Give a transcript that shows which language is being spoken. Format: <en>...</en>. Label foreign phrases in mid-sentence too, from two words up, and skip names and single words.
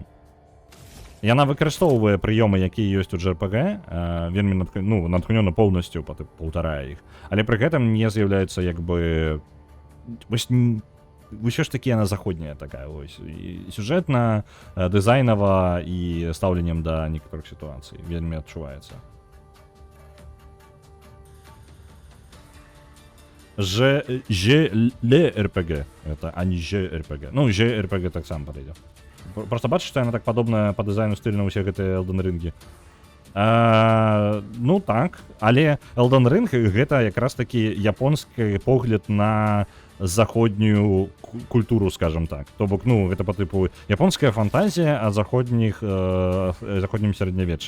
<be>Яна выкарыстоўвае прыёмы, якія ёсць у JRPG, вельмі натхнёна поўнасцю паўтарае іх, але пры гэтым не з'яўляецца, як бы, вось, ўсё ж такі яна заходняя такая, вось, і сюжэтна, дызайнава і стаўленнем да некаторых сітуацый, вельмі адчуваецца.</be> <ru>JRPG. Это, а не JRPG.</ru> <be>Ну, JRPG так само подойдет. Просто бачиш, што яна так падобная па дызайну стыль на ўсе гэтыя Elden Ring. Ну так, але Elden Ring гэта якраз такі японскі погляд на заходнюю культуру, скажем так. То бок, ну, гэта по типу японская фантазія о заходнім сярэднявеччы.</be>